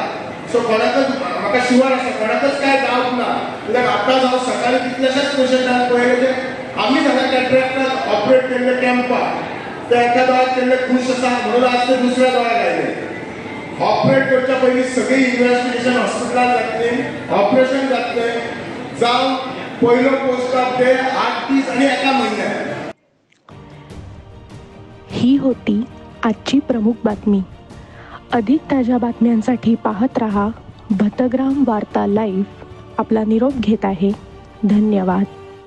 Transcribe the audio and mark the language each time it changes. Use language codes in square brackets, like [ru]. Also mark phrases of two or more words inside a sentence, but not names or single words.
[kok] सो कोणाकच म्हाका शुअर आसा कोणाकच काय डावट ना, कित्याक आतां हांव सकाळी कितल्याशाच पेशंटांक पळयले जे आमी हांगा कॅटरॅक्टाक ऑपरेट केल्ले कॅम्पाक, ते एका दोळ्याक केल्ले खूश आसा म्हणून आज ते दुसऱ्या दोळ्याक आयले। ऑपरेट करच्या पयलीं सगळी इन्व्हेस्टिगेशन हॉस्पिटलांत जातली, ऑपरेशन जातले, जावं पयलो [en] post of day [kok] 8 दीस आणि 1 म्हयन्याक। [mr] ही होती आजची प्रमुख बातमी। अधिक ताज्या बातम्यांसाठी पाहत रहा भतग्राम वार्ता लाईव्ह। आपला निरोप घेत आहे, धन्यवाद।